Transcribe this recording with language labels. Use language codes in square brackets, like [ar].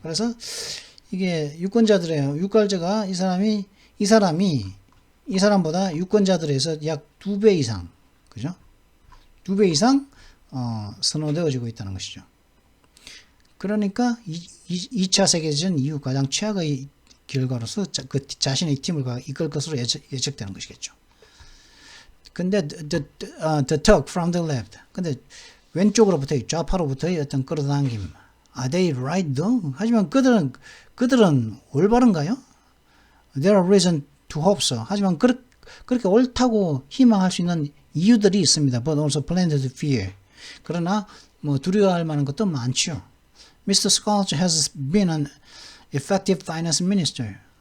[ko] 그래서 이게 유권자가 이 사람보다 유권자들에서 약 두 배 이상, 그죠? 두 배 이상 선호되어지고 있다는 것이죠. 그러니까 2차 세계대전 이후 가장 최악의 결과로서 그 자신의 팀을 이끌 것으로 예측되는 것이겠죠. 근데 [en] the talk from the left. [ko] 근데 왼쪽으로부터의 좌파로부터의 어떤 끌어당김. [en] Are they right though? [ko] 하지만 그들은 올바른가요? [en] There are reason to hope so. [ko] 하지만 그렇게 옳다고 희망할 수 있는 이유들이 있습니다. [en] But also plenty to fear. [ko] 그러나 뭐 두려워할 만한 것도 많죠. [en] Mr. Scholz has been an effective finance minister.